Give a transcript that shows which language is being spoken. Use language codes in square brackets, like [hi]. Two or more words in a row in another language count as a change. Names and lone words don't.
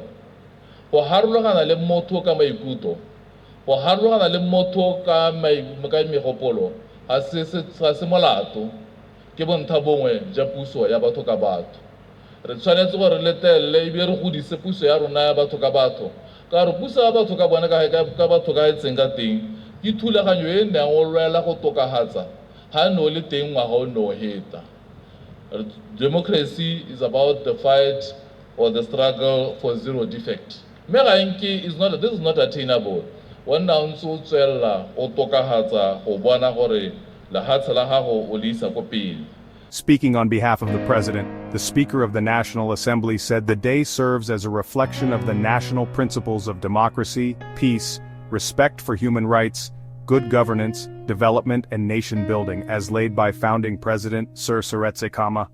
[tn] go harologana le motho ka maikutlo go harologana le motho ka megopolo ga se molato ke bontha bongwe ja puso ya batho ka batho re tshwanetse gore re letelle e be re godise puso ya rona ya batho ka batho ka re puso ya batho ka bone ka batho ka etseng ka teng ke thulaganyo e neng o lwela go tokagatsa ga ne o le teng ngwaga o ne o heta. [en] Democracy is about the fight or the struggle for zero defect. [tn] Mme ga nke [en] this is not attainable. [tn] Wanda ntse tswela o tokagatsa go bona gore lehatshe la gago o le isa go pele. [en] Speaking on behalf of the President, the Speaker of the National Assembly said the day serves as a reflection of the national principles of democracy, peace, respect for human rights, good governance, development and nation building as laid by founding President Sir Seretse Khama.